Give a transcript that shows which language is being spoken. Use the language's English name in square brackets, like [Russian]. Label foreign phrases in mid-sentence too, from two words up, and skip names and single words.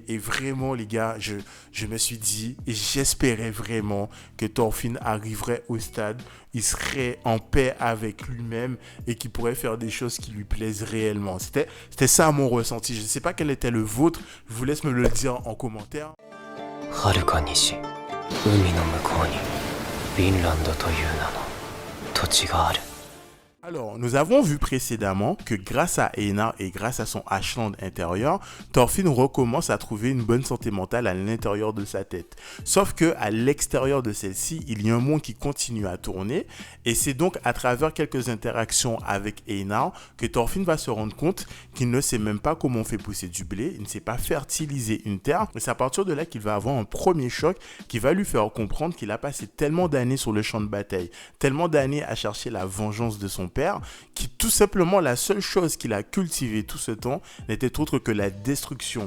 [French] Et vraiment, les gars, je me suis dit, et j'espérais vraiment que Thorfinn arriverait au stade, il serait en paix avec lui-même et qu'il pourrait faire des choses qui lui plaisent réellement. C'était ça mon ressenti. Je ne sais pas quel était le vôtre. Je vous laisse me le dire en commentaire. [Japanese] はるか西、海の向こうにフィンランドという名の土地がある。 [French] Alors, nous avons vu précédemment que grâce à Einar et grâce à son Ashland intérieur, Thorfinn recommence à trouver une bonne santé mentale à l'intérieur de sa tête. Sauf que à l'extérieur de celle-ci, il y a un monde qui continue à tourner et c'est donc à travers quelques interactions avec Einar que Thorfinn va se rendre compte qu'il ne sait même pas comment on fait pousser du blé, il ne sait pas fertiliser une terre et c'est à partir de là qu'il va avoir un premier choc qui va lui faire comprendre qu'il a passé tellement d'années sur le champ de bataille, tellement d'années à chercher la vengeance de son père, qui tout simplement la seule chose qu'il a cultivée tout ce temps n'était autre que la destruction.